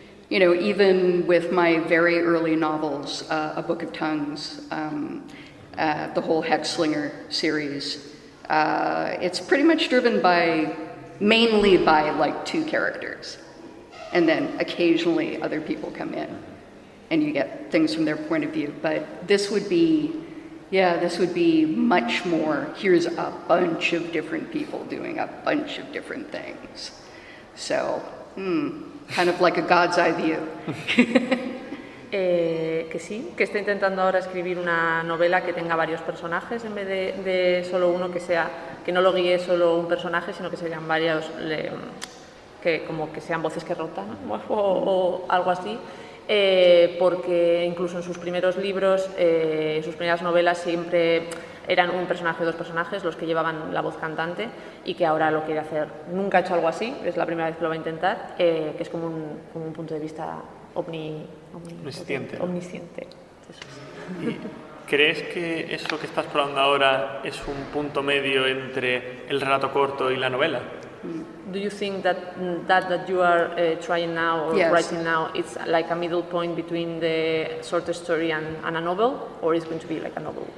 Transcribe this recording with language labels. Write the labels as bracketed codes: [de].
[en] Even with my very early novels, A Book of Tongues, the whole Hexslinger series, it's pretty much driven mainly by like two characters, and then occasionally other people come in. And you get things from their point of view. But this would be much more, here's a bunch of different people doing a bunch of different things. So, kind of like a God's eye view. [es] Que sí, que está intentando ahora escribir una novela que tenga varios personajes en vez de solo uno, que no lo guíe solo un personaje, sino que sean varios, que sean voces que rotan o algo así. Porque incluso en sus primeros libros, sus primeras novelas siempre eran un personaje o dos personajes los que llevaban la voz cantante, y que ahora lo quiere hacer. Nunca ha hecho algo así, es la primera vez que lo va a intentar, que es como un punto de vista omnisciente. Eso es. ¿Y crees que eso que estás probando ahora es un punto medio entre el relato corto y la novela? [en] Do you think that you are trying now or writing now, it's like a middle point between the short story and a novel, or is it going to be like a novel?